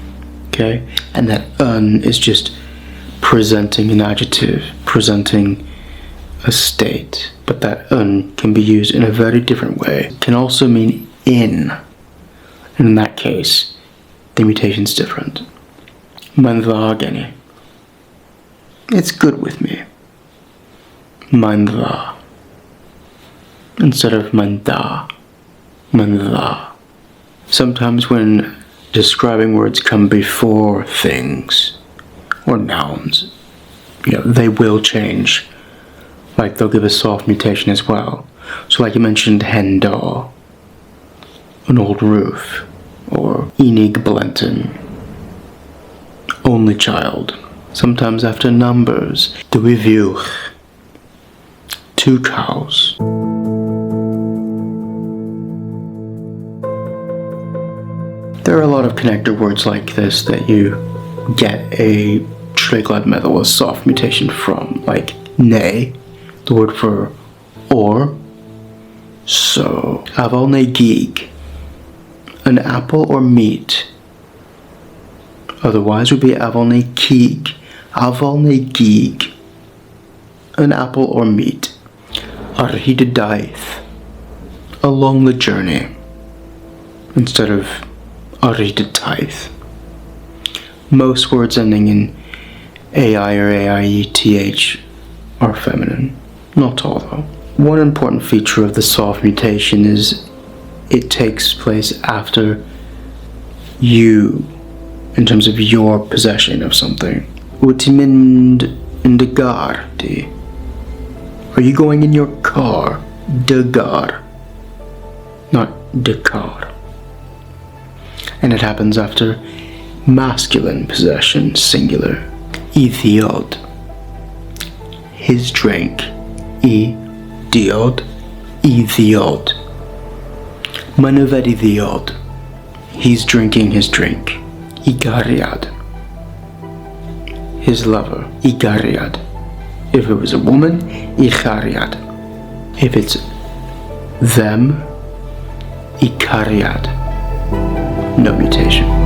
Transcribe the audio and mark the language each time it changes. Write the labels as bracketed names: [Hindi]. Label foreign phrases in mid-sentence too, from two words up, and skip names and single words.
[English] Okay, and that is just presenting an adjective, presenting a state, but that can be used in a very different way. It can also mean in, and in that case, the mutation is different. [Welsh] Mae'n dda gen I. [English] It's good with me. [Welsh] Mae'n dda. [English] Instead of [Welsh] mae'n da, mae'n dda. [English] Sometimes when describing words come before things or nouns, they will change. Like they'll give a soft mutation as well. So like you mentioned [Welsh] hen da, [English] an old roof, or [Welsh] enig blenton, [English] only child. Sometimes after numbers, [Welsh] dwy fiwch, 2 cows. [English] There are a lot of connector words like this that you get a [Welsh] treiglad meddwl, [English] a soft mutation from, like ne, the word for or. So, [Welsh] afal ne gig, [English] an apple or meat. Otherwise would be [Welsh] afal ne cig, afal ne gig, [English] an apple or meat. [Welsh] Ar hyd daith, [English] along the journey, instead of [Welsh] ar hyd taith. [English] Most words ending in AI or AIETH are feminine. Not all though. One important feature of the soft mutation is it takes place after you, in terms of your possession of something. [Welsh] Wyt ti'n mynd in dy gar di? [English] Are you going in your car? [Welsh] Dy gar. Not dy car. [English] And it happens after masculine possession, singular. [Welsh] I ddiod. [English] His drink. [Welsh] I diod. I ddiod. Mae'n yfed I ddiod. [English] He's drinking his drink. [Welsh] I gariad. [English] His lover. [Welsh] I gariad. [English] If it was a woman, [Welsh] I chariad. [English] If it's them, [Welsh] I cariad. [English] No mutation.